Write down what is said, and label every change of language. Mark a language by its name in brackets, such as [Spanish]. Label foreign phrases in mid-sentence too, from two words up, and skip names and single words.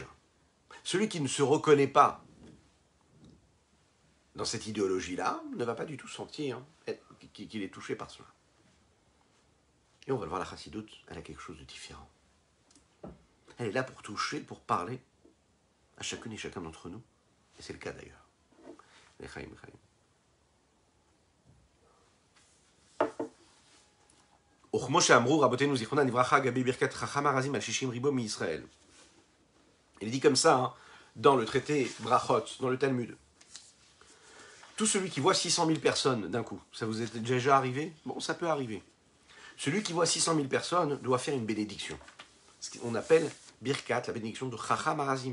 [French] Celui qui ne se reconnaît pas dans cette idéologie-là ne va pas du tout sentir qu'il est touché par cela. Et on va le voir, la chassidoute, elle a quelque chose de différent. Elle est là pour toucher, pour parler à chacune et chacun d'entre nous. Et c'est le cas d'ailleurs. [Hebrew] לחיים, לחיים. וכמו שאמרו רבותינו זיכרונם לברכה גבי ברכת חכם ארזים על 60 ריבו מישראל. [French] Il dit comme ça dans le traité Brachot, dans le Talmud. Tout celui qui voit 600 000 personnes d'un coup, ça vous est déjà arrivé? Bon, ça peut arriver. Celui qui voit 600 000 personnes doit faire une bénédiction. Ce qu'on appelle Birkat, la bénédiction de [Hebrew] חכם הרזים.